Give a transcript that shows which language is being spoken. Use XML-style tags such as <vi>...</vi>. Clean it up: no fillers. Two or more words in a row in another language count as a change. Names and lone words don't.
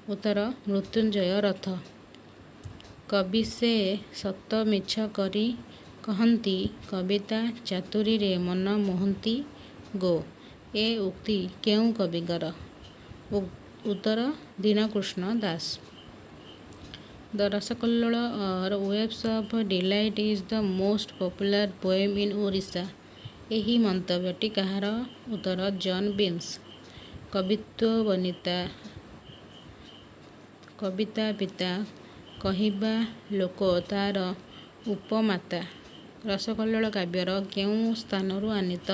<or>ଉତ୍ତର ମୃତ୍ୟୁଞ୍ଜୟ ରଥ। କବି ସେ ସତ ମିଛ କରି କହନ୍ତି, କବିତା ଚାତୁରୀରେ ମନ ମୋହନ୍ତି ଗୋ। ଏ ଉକ୍ତି କେଉଁ କବିଙ୍କର? ଉତ୍ତର ଦୀନକୃଷ୍ଣ ଦାସ।</or> <en>The Rasakollola or Waves of Delight is the most popular poem in Orissa.</en> <or>ଏହି ମନ୍ତବ୍ୟଟି କାହାର? ଉତ୍ତର ଜନ୍ ବିମ୍ସ। କବିତ୍ୱ ବନିତା କବିତା ପିତା କହିବା ଲୋକ ତାର ଉପମାତା। ରସକଲ୍ଲୋଳ କାବ୍ୟର କେଉଁ ସ୍ଥାନରୁ ଆନୀତ?</or>